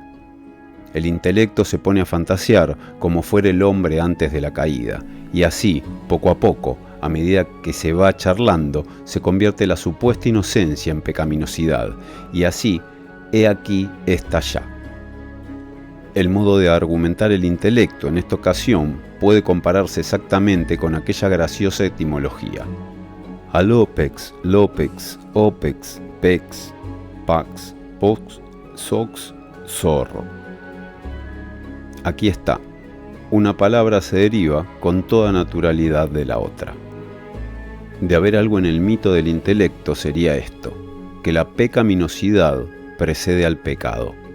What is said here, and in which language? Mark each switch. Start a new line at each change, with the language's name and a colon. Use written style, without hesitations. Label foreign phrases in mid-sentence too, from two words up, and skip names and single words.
Spanish: El intelecto se pone a fantasear como fuera el hombre antes de la caída, y así, poco a poco, a medida que se va charlando, se convierte la supuesta inocencia en pecaminosidad, y así, he aquí está ya. el modo de argumentar el intelecto en esta ocasión puede compararse exactamente con aquella graciosa etimología. Alopex, lopex, opex, pex, pax, pox, sox, zorro. Aquí está. Una palabra se deriva con toda naturalidad de la otra. De haber algo en el mito del intelecto sería esto, que la pecaminosidad precede al pecado.